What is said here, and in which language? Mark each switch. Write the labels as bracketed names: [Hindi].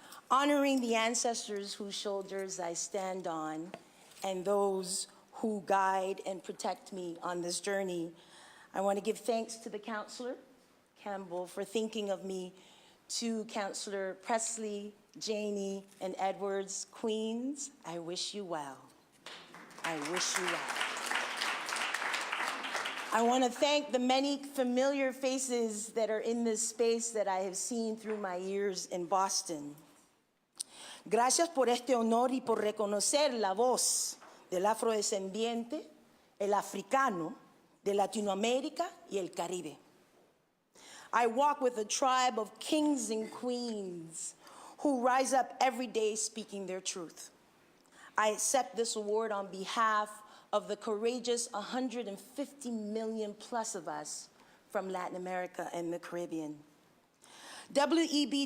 [English] Honoring the ancestors whose shoulders I stand on and those who guide and protect me on this journey, I want to give thanks to the Councilor Campbell for thinking of me, to Councilor Presley, Janey, and Edwards. Queens, I wish you well. I wish you well. I want to thank the many familiar faces that are in this space that I have seen through my years in Boston. [Spanish] Gracias por este honor y por reconocer la voz del afrodescendiente, el africano, de Latinoamérica y el Caribe. [English] I walk with a tribe of kings and queens who rise up every day speaking their truth. I accept this award on behalf of the courageous 150 million plus of us from Latin America and the Caribbean. W.E.B.